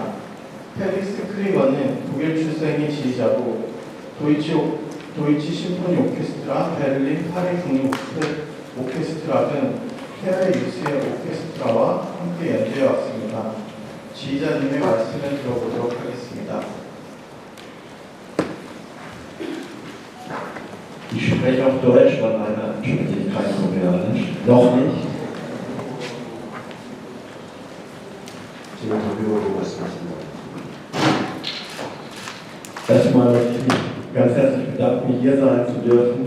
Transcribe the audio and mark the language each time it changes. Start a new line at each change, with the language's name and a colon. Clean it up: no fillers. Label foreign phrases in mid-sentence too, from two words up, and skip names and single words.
Korean: 펠릭스 크리거는 독일 출생의 지휘자고 도이치 심포니 오케스트라, 베를린 파리 국립 오케스트라 등 해외 유수의 오케스트라와 함께 연주해 왔습니다. 지휘자님의 말씀을 들어보도록 하겠습니다.
German: Ich spreche auf Deutsch, weil meine Ansprüche kein Koreanisch. Noch nicht. Erstmal möchte ich mich ganz herzlich bedanken, hier sein zu dürfen.